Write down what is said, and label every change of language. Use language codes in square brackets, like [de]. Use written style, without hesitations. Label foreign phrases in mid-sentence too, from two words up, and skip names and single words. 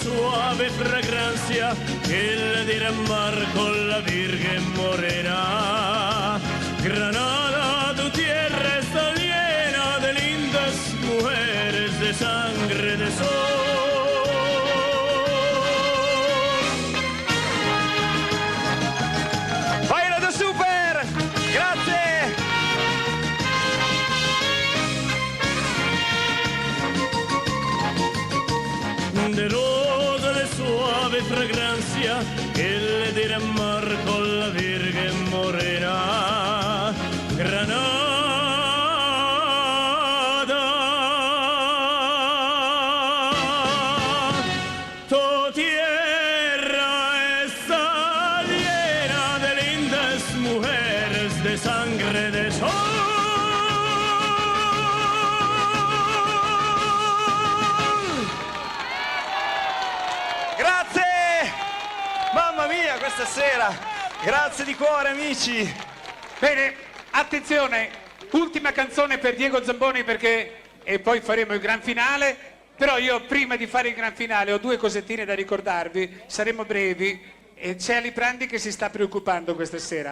[es] suave fragancia que le derramar con la Virgen Morena. Granada, tu tierra está llena de lindas mujeres de sangre de sol. Baila da super! [it] Grazie! [es] De rosa de suave fragancia que le derramar con la Virgen Morena. Granada, tu tierra está llena de lindas mujeres de sangre de sol. [it] Grazie! Mamma mia, questa sera! Grazie di cuore, amici! Bene, attenzione, ultima canzone per Diego Zamboni e poi faremo il gran finale, però io prima di fare il gran finale ho due cosettine da ricordarvi, saremo brevi e c'è Aliprandi che si sta preoccupando questa sera.